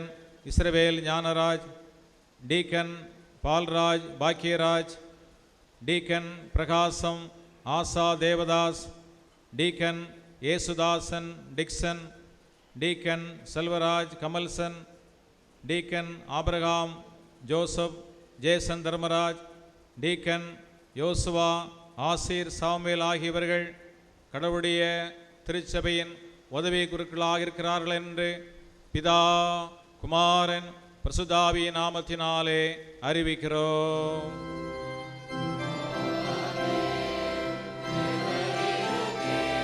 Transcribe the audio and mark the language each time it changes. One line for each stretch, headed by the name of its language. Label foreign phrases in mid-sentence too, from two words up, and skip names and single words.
Tamil: Israel Jnanaraj, Deacon Palraj Bhakyaraj, Deacon Prakasam Asa Devadas, Deacon Yesudasan Dixon, Deacon Selvaraj Kamalsan, Deacon Abraham Joseph Jason Dharmaraj, Deacon Yosua Asir Samuel ஆகியவர்கள் கடவுளுடைய திருச்சபையின் உதவி குருக்களாக இருக்கிறார்கள் என்று பிதா குமாரன் பரிசுத்தாவியின் நாமத்தினாலே அறிவிக்கிறோம்.